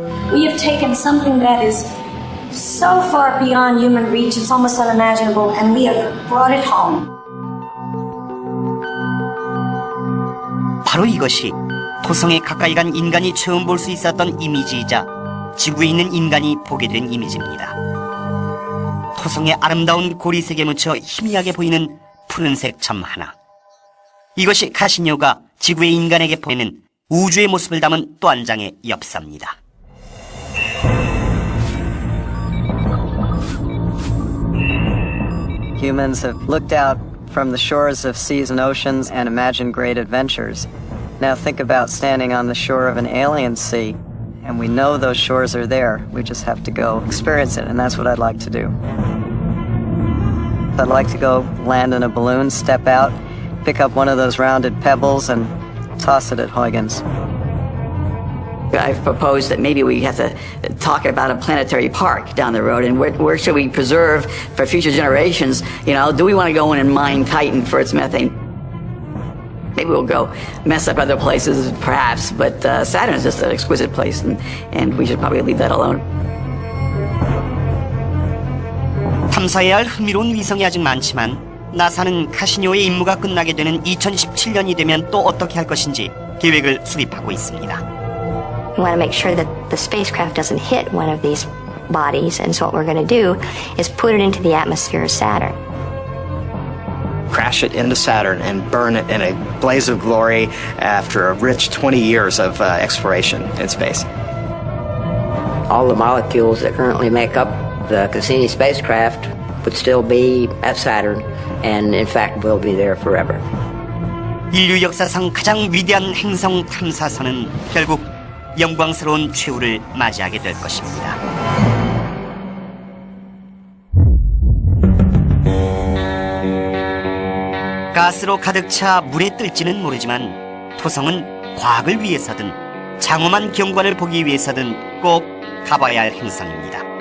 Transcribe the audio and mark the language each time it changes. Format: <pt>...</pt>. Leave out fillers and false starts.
<en>We have taken something that is so far beyond human reach, it's almost unimaginable, and we have brought it home.</en> <ko>바로 이것이 토성에 가까이 간 인간이 처음 볼 수 있었던 이미지이자 지구에 있는 인간이 보게 된 이미지입니다. 토성의 아름다운 고리색에 묻혀 희미하게 보이는 푸른색 점 하나. 이것이 카시니오가 지구의 인간에게 보이는 우주의 모습을 담은 또 한 장의 엽서입니다.</ko> <en>Humans have looked out from the shores of seas and oceans and imagined great adventures. Now think about standing on the shore of an alien sea, and we know those shores are there. We just have to go experience it, and that's what I'd like to do. I'd like to go land in a balloon, step out, pick up one of those rounded pebbles, and toss it at Huygens. I've proposed that maybe we have to talk about a planetary park down the road, and where should we preserve for future generations? You know, do we want to go in and mine Titan for its methane? Maybe we'll go mess up other places, perhaps, but Saturn is just an exquisite place, and we should probably leave that alone.</en> <ko>탐사해야 할 흥미로운 위성이 아직 많지만 나사는 카시니오의 임무가 끝나게 되는 2017년이 되면 또 어떻게 할 것인지 계획을 수립하고 있습니다.</ko> <en>We want to make sure that the spacecraft doesn't hit one of these bodies, and so what we're going to do is put it into the atmosphere of Saturn. Crash it into Saturn and burn it in a blaze of glory after a rich 20 years of exploration in space. All the molecules that currently make up the Cassini spacecraft would still be at Saturn, and in fact will be there forever.</en> <ko>인류 역사상 가장 위대한 행성 탐사선은 결국 영광스러운 최후를 맞이하게 될 것입니다. 가스로 가득 차 물에 뜰지는 모르지만 토성은 과학을 위해서든 장엄한 경관을 보기 위해서든 꼭 가봐야 할 행성입니다.</ko>